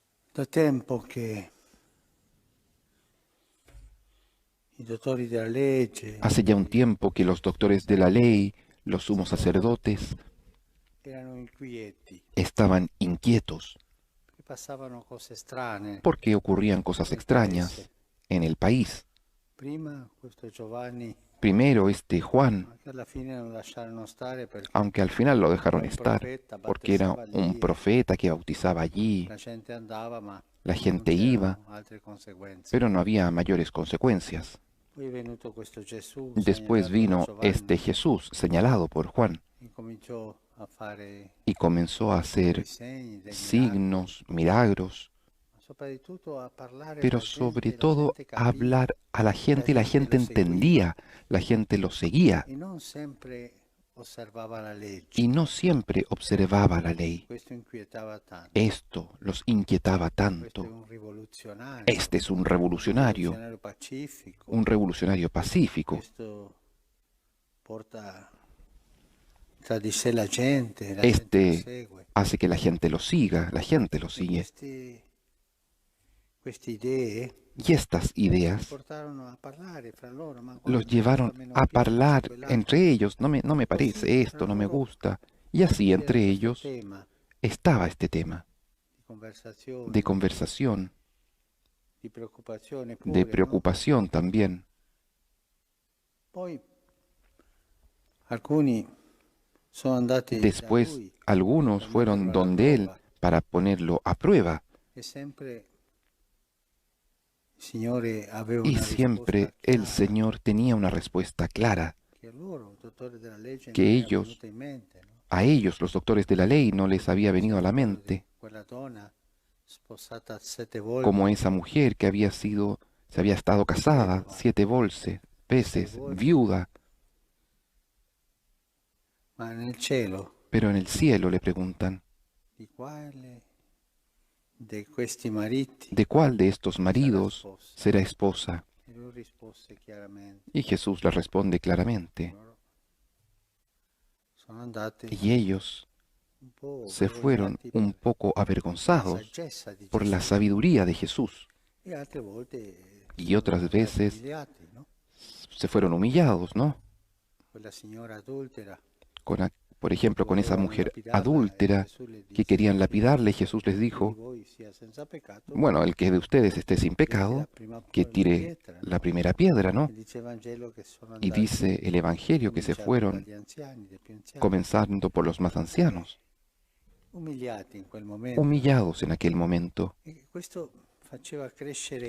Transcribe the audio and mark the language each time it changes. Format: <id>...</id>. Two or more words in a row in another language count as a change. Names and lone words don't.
<it>Da tempo che i dottori della legge</it> <es>Hace ya un tiempo que los doctores de la ley, los sumos sacerdotes,</es> <it>erano inquieti,</it> <es>estaban inquietos</es> <it>che passavano cose strane</it> <es>porque ocurrían cosas</es> <it>nel paese.</it> <es>extrañas en el país.</es> <it>Prima questo Giovanni,</it> <es>Primero este Juan,</es> <it>ma che alla fine non lasciarono stare perché</it> <es>aunque al final lo</es> <it>era</it> <es>dejaron</es> <it>un</it> <es>estar,</es> <it>profeta,</it> <es>porque era</es> <it>battezzava</it> <es>un</es> <it>lì e</it> <es>profeta que bautizaba allí,</es> <it>la gente andava, ma</it> <es>la</es> <it>non</it> <es>gente iba,</es> <it>c'erano altre conseguenze.</it> <es>pero no había mayores consecuencias.</es> <it>Poi è venuto questo Gesù</it> <es>Después</es> <it>segnalato da</it> <es>vino este</es> <it>Giovanni,</it> <es>Jesús señalado por Juan</es> <it>incominciò a fare</it> <es>y comenzó a</es> <it>dei</it> <es>hacer</es> <it>segni, dei miracoli,</it> <es>signos, milagros,</es> <it>ma soprattutto a parlare</it> <es>pero</es> <it>alla</it> <es>sobre</es> <it>gente, la</it> <es>todo</es> <it>gente</it> <es>a</es> <it>capiva</it> <es>hablar a la</es> <it>e la</it> <es>gente y la</es> <it>gente</it> <es>gente</es> <it>lo seguiva</it> <es>entendía, la gente lo seguía</es> <it>e non sempre osservava la</it> <es>y</es> <it>legge.</it> <es>no siempre observaba la ley.</es> <it>Questo inquietava tanto.</it> <es>Esto los inquietaba</es> <it>Questo è</it> <es>tanto. Este es</es> <it>un rivoluzionario pacifico.</it> <es>un revolucionario pacífico.</es> <it>Questo porta tra di sé la gente lo</it> <es>Este</es> <it>segue.</it> <es>hace que la gente lo siga, la gente lo</es> <it>E</it> <es>sigue.</es> <it>queste idee</it> <es>Y estas</es> <it>li</it> <es>ideas</es> <it>portarono a parlare fra loro, ma</it> <es>los</es> <it>guarda, mi fa</it> <es>llevaron</es> <it>meno</it> <es>a</es> <it>piace</it> <es>hablar</es> <it>quell'altro.</it> <es>entre ellos. No me</es> <it>Così</it> <es>parece</es> <it>fra</it> <es>esto, no me</es> <it>loro</it> <es>gusta. Y así</es> <it>c'era</it> <es>entre</es> <it>questo</it> <es>ellos</es> <it>tema</it> <es>estaba este tema</es> <it>di</it> <es>de</es> <it>conversazione,</it> <es>conversación,</es> <it>di preoccupazione</it> <es>de</es> <it>pure, no?</it> <es>preocupación también.</es> <it>Poi alcuni sono andati da</it> <es>Después</es> <it>lui</it> <es>algunos</es> <it>per</it> <es>fueron</es> <it>metterlo alla</it> <es>donde él</es> <it>prova</it> <es>para ponerlo a prueba</es> <it>e sempre il Signore aveva</it> <es>y</es> <it>una risposta</it> <es>siempre el</es> <it>chiara</it> <es>Señor tenía una respuesta clara</es> <it>che a loro, dottori della legge,</it> <es>que</es> <it>non era</it> <es>ellos,</es> <it>venuta in mente, no?</it> <es>a ellos, los doctores de la ley, no les había</es> <it>Si</it> <es>venido a la</es> <it>ricordano di</it> <es>mente,</es> <it>quella donna sposata 7</it> <es>como</es> <it>volte,</it> <es>esa mujer que se había estado casada</es> <it>vedova, 6</it> <es>veces,</es> <it>volte,</it> <es>viuda,</es> <it>ma nel cielo</it> <es>pero en el cielo le preguntan,</es> <it>di quale di questi mariti</it> <es>¿de cuál de estos</es> <it>sarà</it> <es>maridos</es> <it>sposa?</it> <es>será esposa?</es> <it>E lui rispose chiaramente,</it> <es>Y Jesús le responde claramente,</es> <it>loro sono andati</it> <es>y ellos</es> <it>un po'</it> <es>se fueron</es> <it>vergognati</it> <es>un</es> <it>per</it> <es>poco</es> <it>la</it> <es>avergonzados</es> <it>saggezza di</it> <es>por la</es> <it>Gesù</it> <es>sabiduría de Jesús,</es> <it>e altre volte</it> <es>y</es> <it>sono</it> <es>otras</es> <it>andati</it> <es>veces</es> <it>umiliati, no?</it> <es>se fueron humillados, ¿no?</es> <it>Quella signora adultera</it> <es>Con por ejemplo,</es> <it>che</it> <es>con esa</es> <it>volevano</it> <es>mujer</es> <it>lapidarla e</it> <es>adúltera</es> <it>Gesù le</it> <es>que</es> <it>disse</it> <es>querían</es> <it>chi</it> <es>lapidarle, Jesús les</es> <it>di</it> <es>dijo,</es> <it>voi sia senza peccato</it> <es>bueno, el que de ustedes esté sin</es> <it>getti</it> <es>pecado,</es> <it>la prima</it> <es>que tire</es> <it>pietra,</it> <es>la</es> <it>no?</it> <es>primera piedra, ¿no?</es> <it>E dice il Vangelo che sono</it> <es>Y dice</es> <it>andati</it> <es>el Evangelio que se</es> <it>cominciando</it> <es>fueron</es> <it>dagli anziani, dai più anziani,</it> <es>comenzando por los más ancianos,</es> <it>umiliati in quel momento, no?</it> <es>humillados en aquel momento.</es> <it>E questo faceva crescere</it>